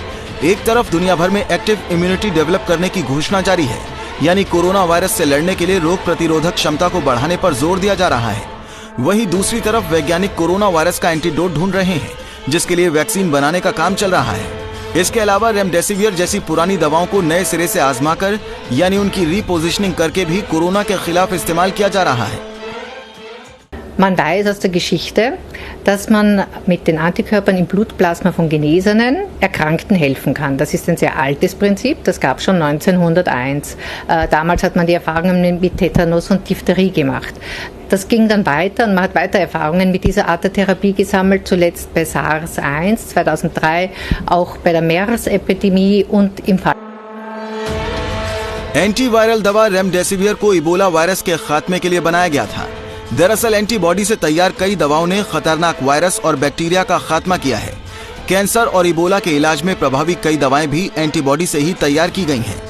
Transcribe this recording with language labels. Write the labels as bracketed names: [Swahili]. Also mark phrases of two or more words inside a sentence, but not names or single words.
[Hindi] एक तरफ दुनिया भर में [English] active immunity develop [Hindi] करने की घोषणा जारी है, यानी कोरोना वायरस से लड़ने के लिए रोग प्रतिरोधक क्षमता को बढ़ाने पर जोर दिया जा रहा है। वहीं दूसरी तरफ वैज्ञानिक कोरोना वायरस का एंटीडोट ढूंढ रहे हैं, जिसके लिए वैक्सीन बनाने का काम चल रहा है। इसके अलावा रेमडेसिवियर जैसी पुरानी दवाओं को नए सिरे से आजमाकर यानी उनकी रीपोजिशनिंग करके भी कोरोना के खिलाफ इस्तेमाल किया जा रहा है। [German] Man weiß aus der Geschichte, dass man mit den Antikörpern im Blutplasma von genesenen Erkrankten helfen kann. Das ist ein sehr altes Prinzip, das gab es schon 1901. Damals hat man die Erfahrungen mit Tetanus und Diphtherie gemacht. Das ging dann weiter und man hat weiter Erfahrungen mit dieser Art der Therapie gesammelt, zuletzt bei SARS-1 2003, auch bei der MERS-Epidemie und im Fall. [Hindi] एंटीवायरल दवा रेमडेसिवियर को इबोला वायरस के खात्मे के लिए बनाया गया था। दरअसल एंटीबॉडी से तैयार कई दवाओं ने खतरनाक वायरस और बैक्टीरिया का खात्मा किया है। कैंसर और इबोला के इलाज में प्रभावी कई दवाएं भी एंटीबॉडी से ही तैयार की गई हैं।